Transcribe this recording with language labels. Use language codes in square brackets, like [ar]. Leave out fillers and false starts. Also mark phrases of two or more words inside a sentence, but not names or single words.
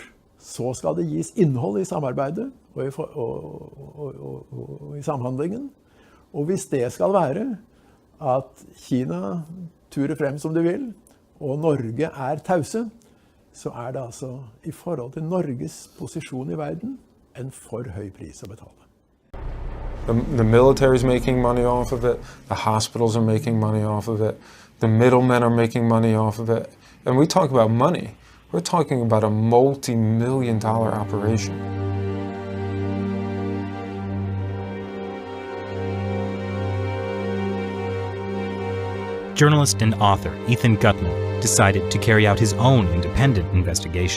[no] Så skal det gis innhold i samarbeidet og i samhandlingen. Og hvis det skal være at Kina turer frem som de vil, og Norge er tause, så er det altså i forhold til Norges posisjon i verden en for høy pris å betale. [en] The military is making money off of it. The hospitals are making money off of it. The middlemen are making money off of it. And we talk about money. We're talking about a multi-million-dollar operation. Journalist and author Ethan Gutman decided to carry out his own independent investigation.